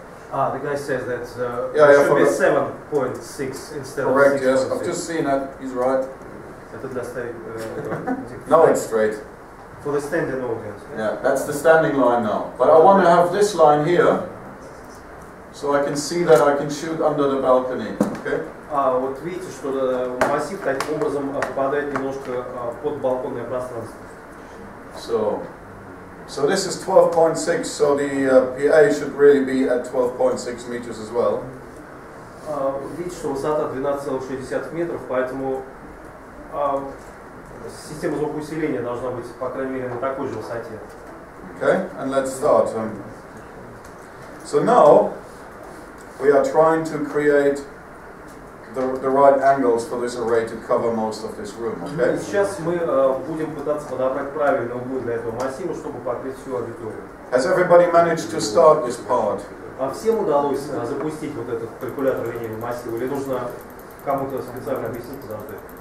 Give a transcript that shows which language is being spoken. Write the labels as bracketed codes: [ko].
[en] The guy says that it should be 7.6 instead Correct, of 6.6. yes. I've just seen that. He's right. [ru] Это для [en] No, it's straight. For the standing audience. Yeah, that's the standing line now. But I want to have this line here, so I can see that I can shoot under the balcony. Okay? [ru] Вот видите, что массив таким образом попадает немножко под балконное пространство. [en] So this is 12.6, so the PA should really be at 12.6 meters as well. [ru] Видите, что высота 12,6 метров, поэтому система звукоусиления должна быть, по крайней мере, на такой же высоте. [en] Okay, and let's start. So now we are trying to create the right angles for this array to cover most of this room. Okay. [ru] Сейчас мы будем пытаться подобрать правильные углы для этого массива, чтобы покрыть всю аудиторию. [en] Has everybody managed to start this part? [ru] Всем удалось запустить вот этот калькулятор линейного массива, или нужно кому-то специально объяснить, подождать?